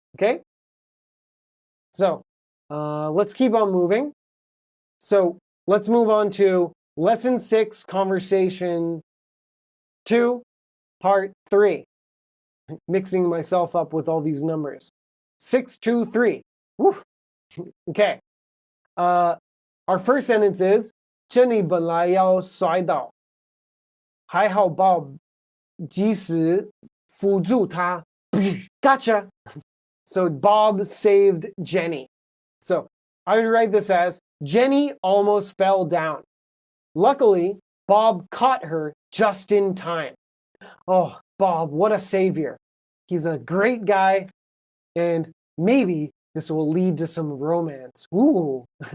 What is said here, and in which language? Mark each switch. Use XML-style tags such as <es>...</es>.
<en>Okay? So let's keep on moving. So let's move on to Lesson 6, Conversation 2, Part 3. Mixing myself up with all these numbers. 6, 2, 3. Woo. Okay. Our first sentence is</en> <zh>珍妮本来要摔倒，还好 Bob 及时扶住她。</zh> <en>Gotcha. So Bob saved Jenny. So I would write this as Jenny almost fell down. Luckily, Bob caught her just in time. Oh, Bob, what a savior. He's a great guy, and maybe this will lead to some romance. Ooh.</en>